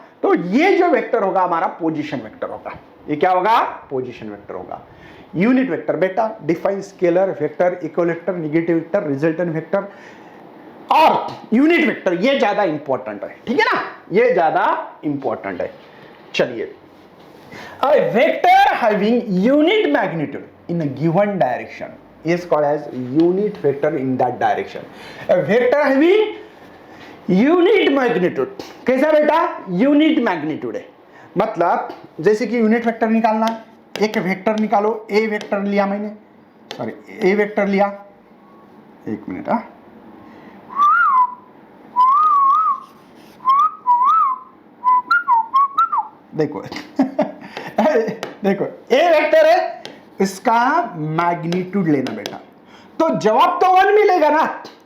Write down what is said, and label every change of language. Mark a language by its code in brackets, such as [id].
[hi] तो ये जो वेक्टर होगा हमारा पोजीशन वेक्टर होगा। ये क्या होगा? पोजीशन वेक्टर होगा। यूनिट वेक्टर बेटा define scalar vector, equal vector, negative vector, resultant vector और यूनिट वेक्टर, ये ज्यादा इंपॉर्टेंट है, ठीक है ना, ये ज्यादा इंपॉर्टेंट है। [en] चलिए, a vector having unit magnitude in a given direction is called as unit vector in that direction. A vector having unit magnitude, [hi] कैसा बेटा? यूनिट मैग्नीट्यूड है, मतलब जैसे कि यूनिट वेक्टर निकालना, एक वेक्टर निकालो, ए वेक्टर लिया मैंने, सॉरी ए वेक्टर लिया, एक मिनट, देखो देखो ए वेक्टर है, इसका मैग्नीट्यूड लेना बेटा, तो जवाब तो 1 मिलेगा ना।